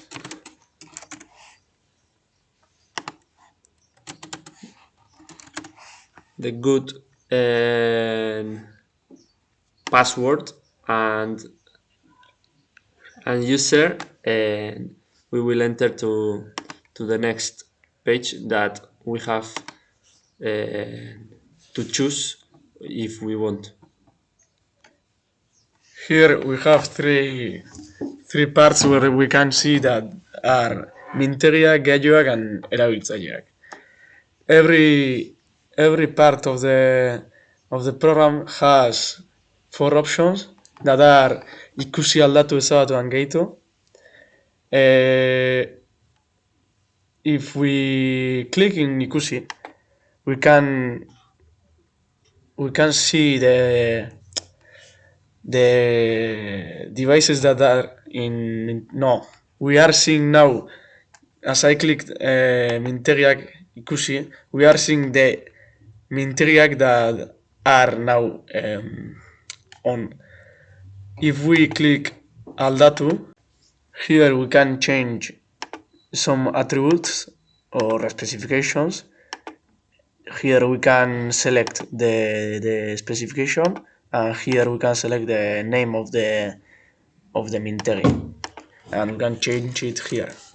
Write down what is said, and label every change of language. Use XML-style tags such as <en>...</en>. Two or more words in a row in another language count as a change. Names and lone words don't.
<en>the good password and user, and we will enter to the next page that we have to choose if we want. Here we have three parts where we can see that are</en> <eu>mintegiak, gailuak,</eu> <en>and erabiltzaileak. Every every part of the program has four options that are</en> <eu>ikusi, aldatu, ezabatu,</eu> <en>and gehitu. If we click in ikusi, we can see the devices that are in no. We are seeing now, as I clicked</en> <eu>mintegiak ikusi,</eu> <en>we are seeing the mintegiak that are now on. If we click aldatu, here we can change some attributes or specifications. Here we can select the specification, and here we can select the name of the mintegi, and we can change it here.</en>